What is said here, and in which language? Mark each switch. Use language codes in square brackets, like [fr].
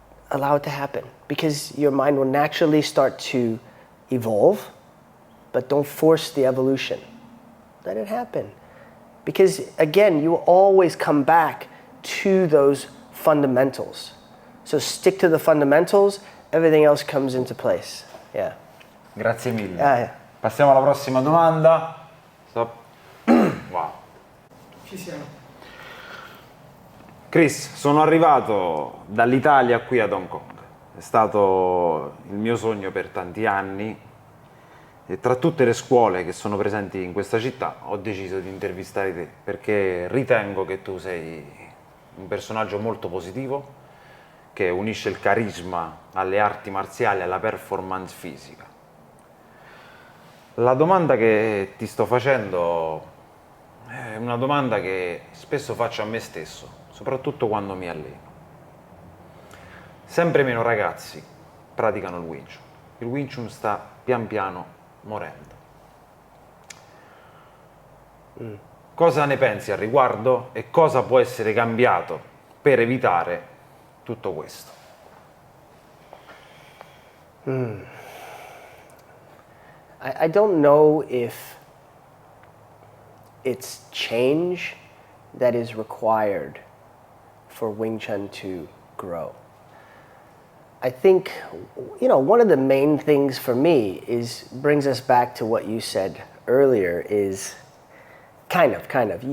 [en] Allow it to happen because your mind will naturally start to evolve, but don't force the evolution. Let it happen. Because again, you will always come back to those fundamentals. So stick to the fundamentals, everything else comes into place. Yeah. [it] Grazie mille. [en] Yeah. [it] Passiamo alla prossima domanda. [en] Stop. Wow. [it] Ci siamo. Chris, sono arrivato dall'Italia qui ad Hong Kong. È stato il mio sogno per tanti anni e tra tutte le scuole che sono presenti in questa città ho deciso di intervistare te perché ritengo che tu sei un personaggio molto positivo che unisce il carisma alle arti marziali e alla performance fisica. La domanda che ti sto facendo è una domanda che spesso faccio a me stesso, soprattutto quando mi alleno. Sempre meno ragazzi praticano il Wing Chun. Il Wing Chun sta pian piano morendo. Cosa ne pensi al riguardo e cosa può essere cambiato per evitare tutto questo? [en] I don't know if it's change that is required for Wing Chun to grow. I think, you know, one of the main things for me brings us back to what you said earlier is kind of.